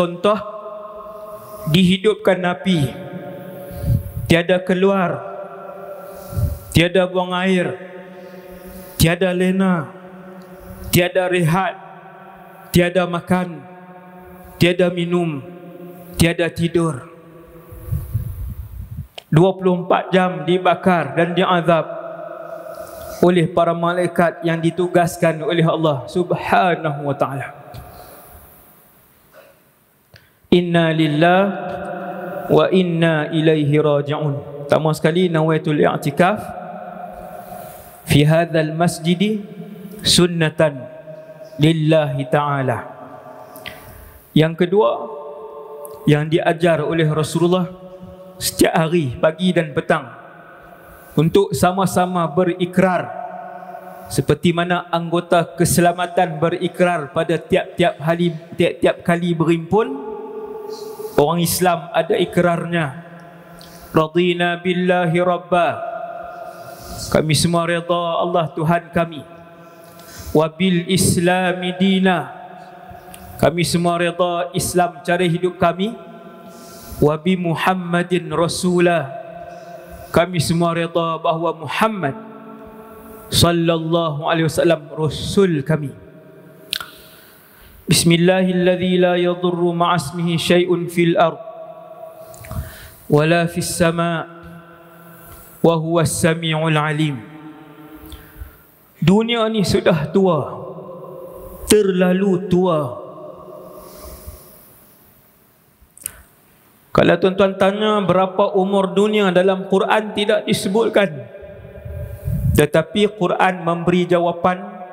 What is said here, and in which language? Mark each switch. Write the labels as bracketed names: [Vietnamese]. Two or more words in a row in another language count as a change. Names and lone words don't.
[Malay] Contoh, dihidupkan api, tiada keluar, tiada buang air, tiada lena, tiada rehat, tiada makan, tiada minum, tiada tidur. 24 jam dibakar dan diazab oleh para malaikat yang ditugaskan oleh Allah [Arabic] سبحانه وتعالى. إنا لله وإنا إليه راجعون. [Malay] Pertama sekali, [Arabic] نويت الاعتكاف في هذا المسجد سنة لله تعالى. [Malay] Yang kedua, yang diajar oleh Rasulullah setiap hari, pagi dan petang, untuk sama-sama berikrar, seperti mana anggota keselamatan berikrar pada tiap-tiap kali berhimpun. Orang Islam ada ikrarnya, [Arabic] رضينا بالله ربا, [Malay] kami semua redha Allah Tuhan kami, [Arabic] وبالإسلام دينا, [Malay] kami semua redha Islam cara hidup kami, [Arabic] وبمحمد رسولا, [Malay] kami semua redha bahawa Muhammad [Arabic] صلى الله عليه وسلم [Malay] rasul kami. [Arabic] بسم الله الذي لا يضر مع اسمه شيء في الأرض ولا في السماء وهو السميع العليم. [Malay] Dunia ni sudah tua, terlalu tua. Kalau tuan-tuan tanya berapa umur dunia, dalam Quran tidak disebutkan, tetapi Quran memberi jawapan